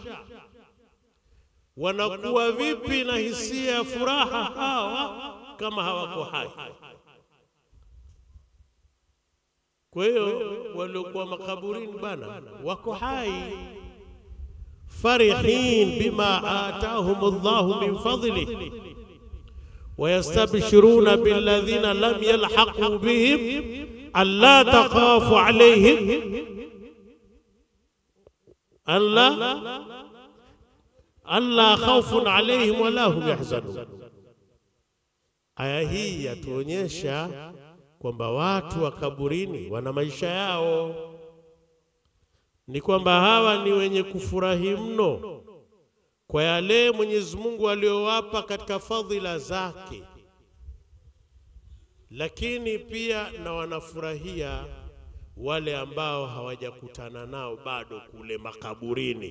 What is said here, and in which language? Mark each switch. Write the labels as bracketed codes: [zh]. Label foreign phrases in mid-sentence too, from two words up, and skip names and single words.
[sw] Wanakuwa vipi na hisia ya furaha hawa kama hawako hai? Kwa hiyo waliokuwa makaburini bana wako hai, [ar] فرحين بما آتاهم الله من فضله ويستبشرون بالذين لم يلحقوا بهم ألا تخافوا عليهم ألا خوف عليهم ولا هم يحزنون. [sw] Aya hii yatuonyesha kwamba watu wa kaburini wana maisha yao, ni kwamba hawa ni wenye kufurahi mno kwa yale Mwenyezi Mungu aliyowapa katika fadhila zake, lakini pia na wanafurahia wale ambao hawajakutana nao bado kule makaburini.